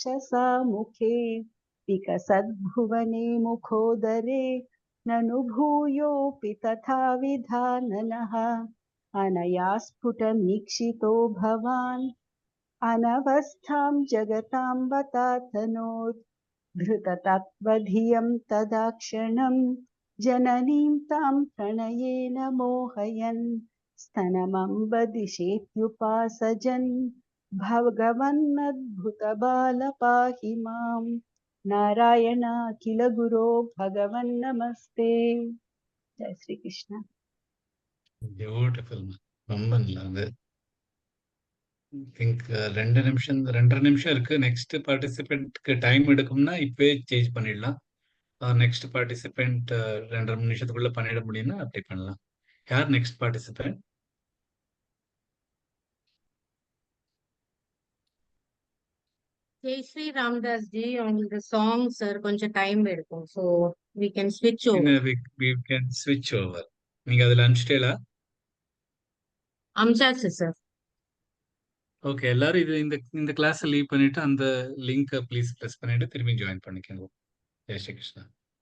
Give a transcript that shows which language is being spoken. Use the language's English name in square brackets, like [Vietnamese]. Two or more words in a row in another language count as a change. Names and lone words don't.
[Sanskrit] सा मुखे विकसद्भुवने मुखोदरे ननु भूयोऽपि तथा विधाननः अनया स्फुटमीक्षितो भवान् अनवस्थां जगतां बतातनोत् धृततत्त्वधियं तदा क्षणं जननीं तां प्रणयेन मोहयन् स्तनमम्बदिशेत्युपासजन् भगवन्नद्भुतबाल पाहि मां नारायण अखिल गुरो भगवन्नमस्ते जय श्री कृष्ण [Tamil] பியூட்டிஃபுல். ரொம்ப நல்லா அது. திங்க் 2 நிமிஷம் இருக்கு. [English] next participantக்கு [Tamil] டைம் எடுக்கும்னா இப்பவே சேஞ்ச் பண்ணிடலாம். [English] next participant [Tamil] 2.5 நிமிஷத்துக்குள்ள பண்ணிட முடியும்னா அப்படி பண்ணலாம். யார் [English] next participant? [Tamil] ஜெய் ஸ்ரீ ராம்தாஸ் ஜி உங்களுக்கு சாங் சார் கொஞ்சம் டைம் எடுக்கும் [English] so we can switch over. we can switch over. [Tamil] நீங்க அதுல அனுப்பிச்சிட்டீங்களா? அம்சாச்சு சார். ஓகே, எல்லாரும் இது இந்த [English] class leave [Tamil] பண்ணிட்டு அந்த [English] linkை please press [Tamil] பண்ணிட்டு திரும்பி ஜாயின் பண்ணிக்கோங்க. ஜெய் ஸ்ரீ கிருஷ்ணா.